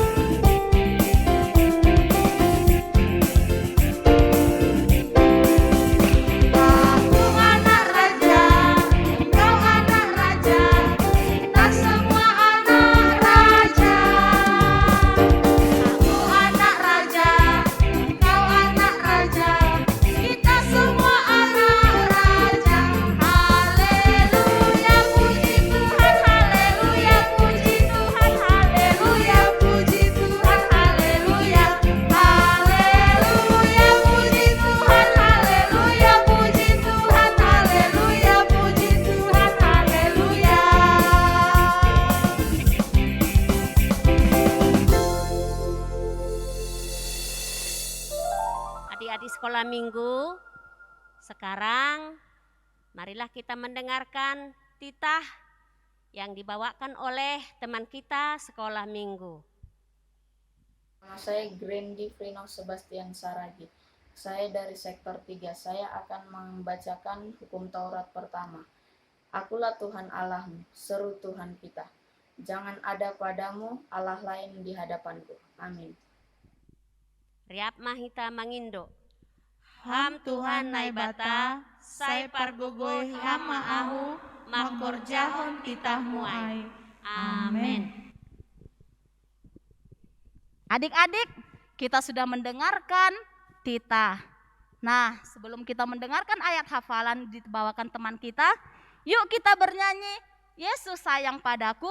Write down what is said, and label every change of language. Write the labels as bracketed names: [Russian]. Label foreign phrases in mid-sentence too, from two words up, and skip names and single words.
[Indonesian] Aku anak raja, engkau anak raja, kita semua anak raja. Aku anak raja, engkau anak raja, kita semua anak raja. Haleluya, puji Tuhan, haleluya, puji Tuhan, haleluya, puji Tuhan, haleluya. Haleluya, puji Tuhan, haleluya, puji Tuhan, haleluya, puji Tuhan, haleluya. Adik-adik sekolah minggu, sekarang marilah kita mendengarkan titah yang dibawakan oleh teman kita sekolah minggu. Nama saya Grendi Frino Sebastian Saragi. Saya dari sektor 3. Saya akan membacakan hukum Taurat pertama. Akulah Tuhan Allahmu, seru Tuhan kita. Jangan ada padamu Allah lain di hadapanku. Amin. [Batak Simalungun] Riap mahita mangindo. Ham Tuhan naibata, sai pargogoi hama ahu, makor jahon titahmu ai. Amin. [Indonesian] Adik-adik, kita sudah mendengarkan titah. Nah, sebelum kita mendengarkan ayat hafalan dibawakan teman kita, yuk kita bernyanyi, Yesus sayang padaku.